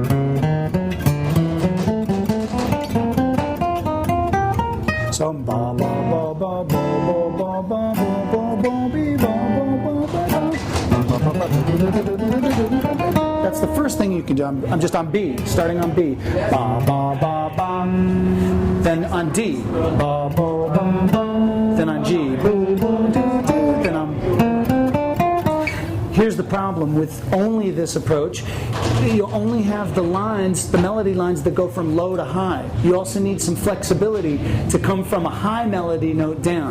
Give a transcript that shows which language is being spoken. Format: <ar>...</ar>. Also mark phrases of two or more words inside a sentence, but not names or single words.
<en>So ba ba ba ba ba ba ba ba ba ba. That's the first thing you can do. I'm just on B, starting on B. Ba ba ba ba. Then on D. Ba ba ba ba. Then on G. Then on. Here's the problem with only this approach. You only have the lines, the melody lines that go from low to high. You also need some flexibility to come from a high melody note down.</en>